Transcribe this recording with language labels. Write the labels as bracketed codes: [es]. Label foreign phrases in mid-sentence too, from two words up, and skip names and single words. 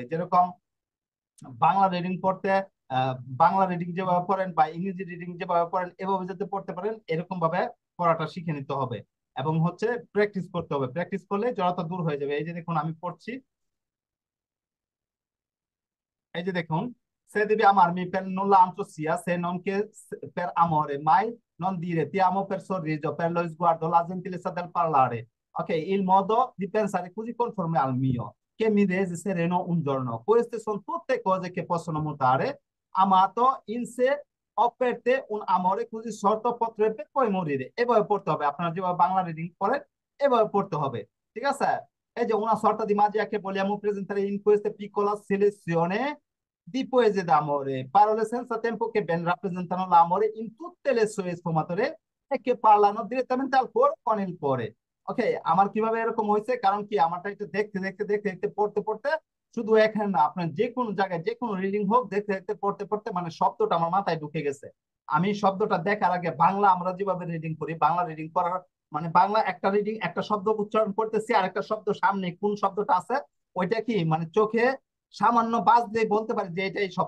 [bn] যেরকম বাংলা রিডিং পড়তে বাংলা রিডিং যেভাবে পড়েন বা ইংরেজি রিডিং যেভাবে পড়েন এভাবে যাতে পড়তে পারেন, এরকম ভাবে পড়াটা শিখে নিতে হবে। এবং হচ্ছে প্র্যাকটিস করতে হবে। প্র্যাকটিস করলে জড়তা দূর হয়ে যাবে। এই যে দেখুন আমি পড়ছি, এই যে দেখুন, [it] se devi amarmi per nulla ansia se non che per amore, mai non dire ti amo per sorriso, per lo sguardo, la gentilezza del parlare. Ok, il modo di pensare così conforme al mio, che mi rese sereno un giorno. Queste sono tutte cose che possono mutare. Amato in sé ho per te un amore così sorto potrebbe poi morire. [bn] এভাবে পড়তে হবে। আপনারা যেভাবে বাংলা রিডিং পড়েন এভাবে পড়তে হবে। ঠিক আছে? এই যে [it] una sorta di magia che vogliamo presentare in questa piccola selezione di poesie d'amore, parole senza tempo che ben rappresentano l'amore in tutte le sue sfumature e che parlano direttamente al cuore con il cuore. [bn] ওকে, আমার কিভাবে এরকম হয়েছে, কারণ কি আমারটা একটু দেখতে দেখতে দেখতে দেখতে পড়তে পড়তে, শুধু এখানে না আপনার যে কোনো জায়গায় যে কোনো রিডিং হোক দেখতে দেখতে পড়তে পড়তে মানে শব্দটা আমার মাথায় ঢুকে গেছে। আমি শব্দটা দেখার আগে বাংলা আমরা যেভাবে রিডিং করি, বাংলা রিডিং করার মানে বাংলা একটা রিডিং একটা শব্দ উচ্চারণ করতেছি আর একটা শব্দ সামনে কোন শব্দটা আছে ওইটা কি মানে চোখে সামান্য বাজ দিয়ে বলতে পারি যে এটাই শব্দ।